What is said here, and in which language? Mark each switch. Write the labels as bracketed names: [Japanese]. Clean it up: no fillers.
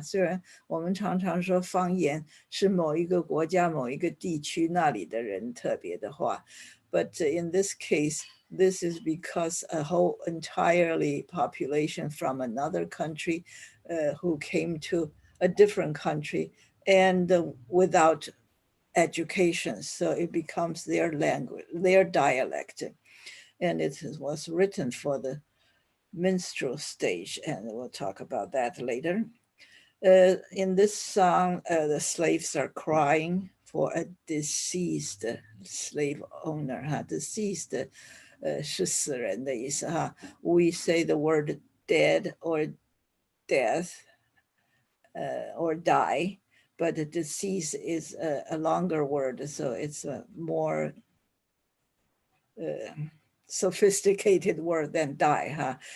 [Chinese] 虽然我们常常说方言是某一个国家、某一个地区那里的人特别的话 [English] ，but in this case, this is because a whole entirely population from another country who came to a different country and without education, so it becomes their language, their dialect. And it was written for the minstrel stage, and we'll talk about that later. In this song, the slaves are crying for a deceased slave owner. [Chinese] Deceased 是死人的意思哈。 [English] We say the word dead or death or die, but the deceased is a longer word, so it's a more sophisticated word than die.